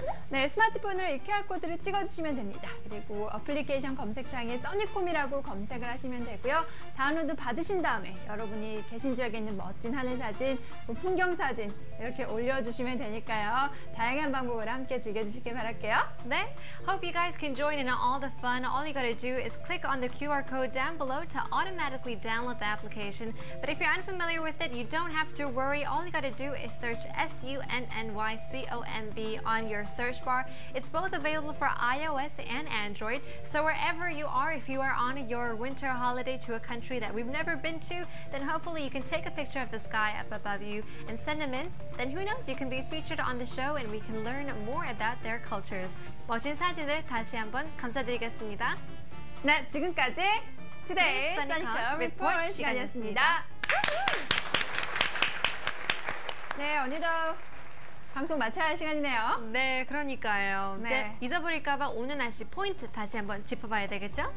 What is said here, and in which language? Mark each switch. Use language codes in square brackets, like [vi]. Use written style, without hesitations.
[ko] 네, 스마트폰으로 이 QR코드를 찍어주시면 됩니다. 그리고 어플리케이션 검색창에 써니콤이라고 검색을 하시면 되고요. 다운로드 받으신 다음에 여러분이 계신 지역에 있는 멋진 하늘 사진, 뭐 풍경 사진 이렇게 올려주시면 되니까요. 다양한 방법으로 함께 즐겨주시길 바랄게요. 네. [en] Hope you guys can join in on all the fun. All you gotta do is click on the QR code down below to automatically download the application. But if you're unfamiliar with it, you don't have to worry. All you gotta do is search SUNNYCOMB on your search bar. It's both available for iOS and Android. So wherever you are, if you are on your winter holiday to a country that we've never been to, then hopefully you can take a picture of the sky up above you and send them in. Then who knows, you can be featured on the show and we can learn more about their cultures. [ko] 멋진 사진을 다시 한번 감사드리겠습니다. 네, 지금까지 투데이 써니컴 써니컴 리포트 시간이었습니다. 네, 어느덧 방송 마쳐야 할 시간이네요. 네, 그러니까요. 네. 네, 잊어버릴까봐 오늘 날씨 포인트 다시 한번 짚어봐야 되겠죠?